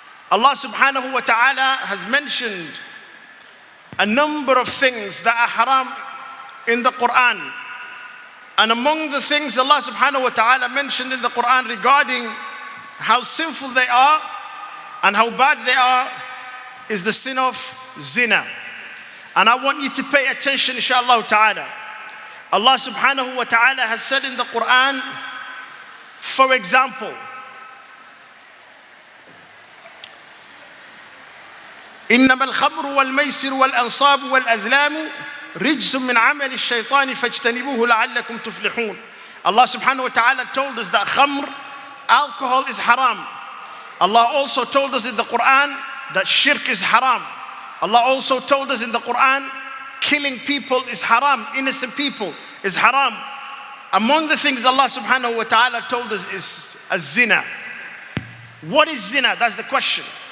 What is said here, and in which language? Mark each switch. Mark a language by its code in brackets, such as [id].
[en] Allah subhanahu wa ta'ala has mentioned a number of things that are haram in the Quran. And among the things Allah subhanahu wa ta'ala mentioned in the Quran regarding how sinful they are and how bad they are is the sin of zina. And I want you to pay attention, inshallah ta'ala. Allah subhanahu wa ta'ala has said in the Quran, for example, [ar] إنما الخمر والميسر والأنصاب والأزلام رجس من عمل الشيطان فاجتنبوه لعلكم تفلحون. [en] Allah subhanahu wa ta'ala told us that khamr, alcohol, is haram. Allah also told us in the Quran that shirk is haram. Allah also told us in the Quran killing people is haram, innocent people is haram. Among the things Allah subhanahu wa ta'ala told us is a zina. What is zina? That's the question.